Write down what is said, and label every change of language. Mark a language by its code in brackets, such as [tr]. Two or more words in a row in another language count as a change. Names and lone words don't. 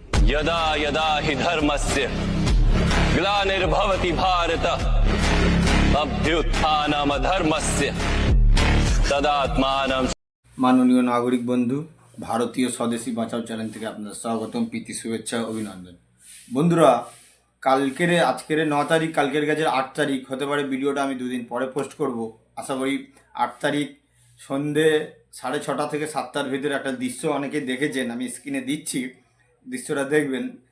[sa] यदा यदा हि धर्मस्य ग्लानिर्भवति भारत अभ्युत्थानमधर्मस्य तदात्मानं। [bn] মাননীয় নাগরিক বন্ধু, ভারতীয় স্বদেশী বাঁচাও চ্যানেল থেকে আপনাদের স্বাগতম, প্রীতি, শুভেচ্ছা, অভিনন্দন। বন্ধুরা, আজকের 9 তারিখ, কালকের কাছে 8 তারিখ হতে পারে। ভিডিওটা আমি দুদিন পরে পোস্ট করব। আশা করি 8 তারিখ সন্ধে 6:30 থেকে 7টার ভিতরে একটা দৃশ্য অনেকে দেখেছেন, আমি স্ক্রিনে দিচ্ছি, দৃশ্যটা দেখবেন।